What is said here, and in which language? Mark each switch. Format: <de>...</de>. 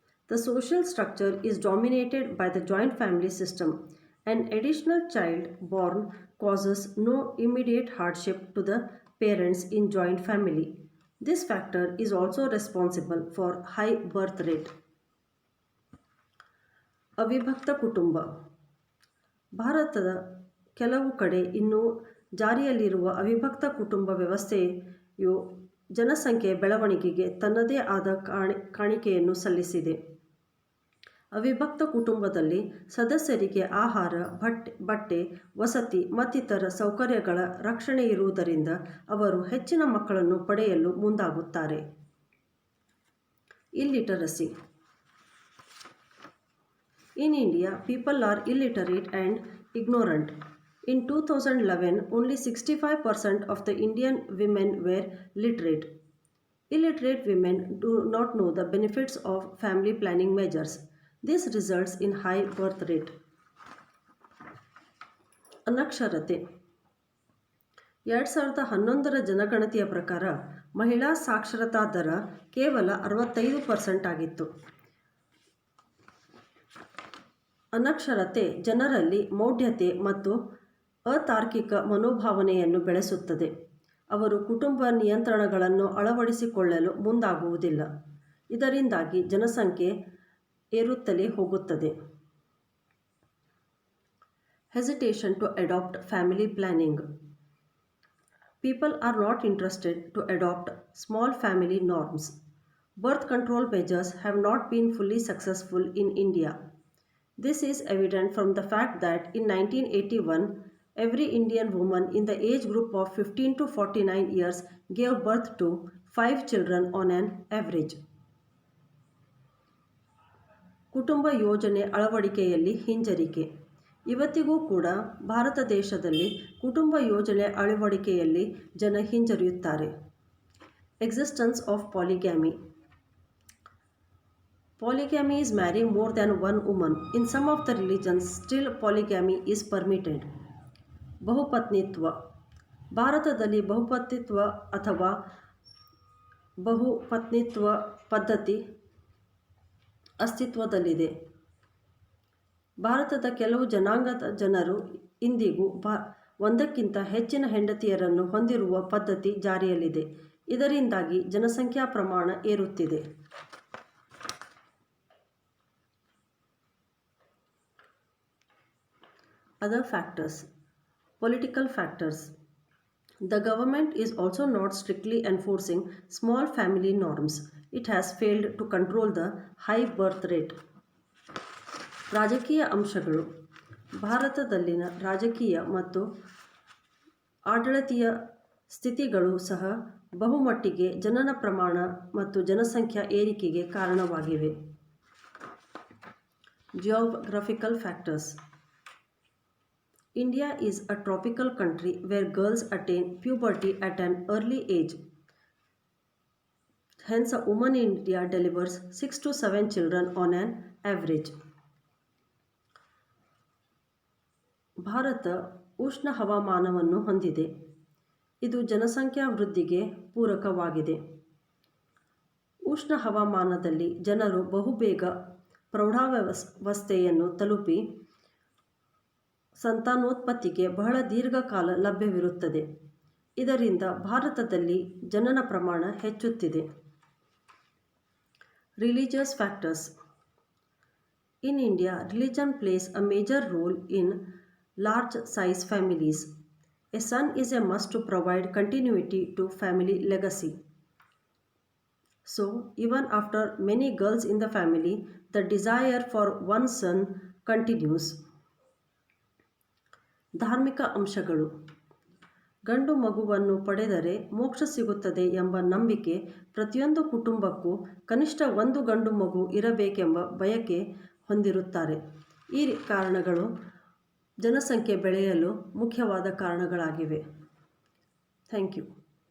<en>The social structure is dominated by the joint family system. An additional child born causes no immediate hardship to the parents in joint family. This factor is also responsible for high birth rate.</en> <kn>ಅವಿಭಕ್ತ ಕುಟುಂಬ ಭಾರತದ ಕೆಲವು ಕಡೆ ಇನ್ನೂ ಜಾರಿಯಲ್ಲಿರುವ ಅವಿಭಕ್ತ ಕುಟುಂಬ ವ್ಯವಸ್ಥೆಯು ಜನಸಂಖ್ಯೆ ಬೆಳವಣಿಗೆಗೆ ತನ್ನದೇ ಆದ ಕಾಣಿಕೆಯನ್ನು ಸಲ್ಲಿಸಿದೆ. ಅವಿಭಕ್ತ ಕುಟುಂಬದಲ್ಲಿ ಸದಸ್ಯರಿಗೆ ಆಹಾರ, ಬಟ್ಟೆ, ವಸತಿ ಮತ್ತಿತರ ಸೌಕರ್ಯಗಳ ರಕ್ಷಣೆ ಇರುವುದರಿಂದ ಅವರು ಹೆಚ್ಚಿನ ಮಕ್ಕಳನ್ನು ಪಡೆಯಲು ಮುಂದಾಗುತ್ತಾರೆ.</kn> <en>Illiteracy. In India, people are illiterate and ignorant. In 2011, only 65% of the Indian women were literate. Illiterate women do not know the benefits of family planning measures. This results in high birth rate.</en> <kn>ಅನಕ್ಷರತೆ 2011ರ ಜನಗಣತಿಯ ಪ್ರಕಾರ ಮಹಿಳಾ ಸಾಕ್ಷರತಾ ದರ ಕೇವಲ 65% ಆಗಿತ್ತು. ಅನಕ್ಷರತೆ ಜನರಲ್ಲಿ ಮೌಢ್ಯತೆ ಮತ್ತು ಅತಾರ್ಕಿಕ ಮನೋಭಾವನೆಯನ್ನು ಬೆಳೆಸುತ್ತದೆ. ಅವರು ಕುಟುಂಬ ನಿಯಂತ್ರಣಗಳನ್ನು ಅಳವಡಿಸಿಕೊಳ್ಳಲು ಮುಂದಾಗುವುದಿಲ್ಲ. ಇದರಿಂದಾಗಿ ಜನಸಂಖ್ಯೆ ಏರುತ್ತಲೇ ಹೋಗುತ್ತದೆ.</kn> <en>Hesitation to adopt family planning. People are not interested to adopt small family norms. Birth control measures have not been fully successful in India. This is evident from the fact that in 1981, every Indian woman in the age group of 15 to 49 years gave birth to 5 children on an average.</en> <kn>ಕುಟುಂಬ ಯೋಜನೆ ಅಳವಡಿಕೆಯಲ್ಲಿ ಹಿಂಜರಿಕೆ. ಇವತ್ತಿಗೂ ಕೂಡ ಭಾರತ ದೇಶದಲ್ಲಿ ಕುಟುಂಬ ಯೋಜನೆ ಅಳವಡಿಕೆಯಲ್ಲಿ ಜನ ಹಿಂಜರಿಯುತ್ತಾರೆ.</kn> <en>Existence of polygamy. Polygamy is marrying more than one woman. In some of the religions, still polygamy is permitted.</en> <kn>ಬಹುಪತ್ನಿತ್ವ. ಭಾರತದಲ್ಲಿ ಬಹುಪತ್ನಿತ್ವ ಅಥವಾ ಬಹುಪತ್ನಿತ್ವ ಪದ್ಧತಿ ಅಸ್ತಿತ್ವದಲ್ಲಿದೆ. ಭಾರತದ ಕೆಲವು ಜನಾಂಗದ ಜನರು ಇಂದಿಗೂ ಒಂದಕ್ಕಿಂತ ಹೆಚ್ಚಿನ ಹೆಂಡತಿಯರನ್ನು ಹೊಂದಿರುವ ಪದ್ಧತಿ ಜಾರಿಯಲ್ಲಿದೆ. ಇದರಿಂದಾಗಿ ಜನಸಂಖ್ಯಾ ಪ್ರಮಾಣ ಏರುತ್ತಿದೆ.</kn> <en>Other factors. Political factors. The government is also not strictly enforcing small family norms. It has failed to control the high birth rate.</en> <kn>ರಾಜಕೀಯ ಅಂಶಗಳು. ಭಾರತದಲ್ಲಿನ ರಾಜಕೀಯ ಮತ್ತು ಆಡಳಿತೀಯ ಸ್ಥಿತಿಗಳು ಸಹ ಬಹುಮಟ್ಟಿಗೆ ಜನನ ಪ್ರಮಾಣ ಮತ್ತು ಜನಸಂಖ್ಯಾ ಏರಿಕೆಗೆ ಕಾರಣವಾಗಿವೆ.</kn> <en>Geographical factors. India is a tropical country where girls attain puberty at an early age. Hence, a woman in India delivers 6 to 7 children on an average.</en> <kn>Bharat ಉಷ್ಣ ಹವಾಮಾನವನ್ನು ಹೊಂದಿದೆ. ಇದು ಜನಸಂಖ್ಯಾ ವೃದ್ಧಿಗೆ ಪೂರಕವಾಗಿದೆ. ಉಷ್ಣ ಹವಾಮಾನದಲ್ಲಿ ಜನರು ಬಹುಬೇಗ ಪ್ರೌಢಾವಸ್ಥೆಯನ್ನು ತಲುಪಿ ಸಂತಾನೋತ್ಪತ್ತಿಗೆ ಬಹಳ ದೀರ್ಘಕಾಲ ಲಭ್ಯವಿರುತ್ತದೆ. ಇದರಿಂದ ಭಾರತದಲ್ಲಿ ಜನನ ಪ್ರಮಾಣ ಹೆಚ್ಚುತ್ತಿದೆ.</kn> <en>Religious factors. In India, religion plays a major role in large size families. A son is a must to provide continuity to family legacy. So, even after many girls in the family, the desire for one son continues.</en> <kn>ಧಾರ್ಮಿಕ ಅಂಶಗಳು. ಗಂಡು ಮಗುವನ್ನು ಪಡೆದರೆ ಮೋಕ್ಷ ಸಿಗುತ್ತದೆ ಎಂಬ ನಂಬಿಕೆ ಪ್ರತಿಯೊಂದು ಕುಟುಂಬಕ್ಕೂ ಕನಿಷ್ಠ ಒಂದು ಗಂಡು ಮಗು ಇರಬೇಕೆಂಬ ಬಯಕೆ ಹೊಂದಿರುತ್ತಾರೆ. ಈ ಕಾರಣಗಳು ಜನಸಂಖ್ಯೆ ಬೆಳೆಯಲು ಮುಖ್ಯವಾದ ಕಾರಣಗಳಾಗಿವೆ.</kn> <en>Thank you.</en>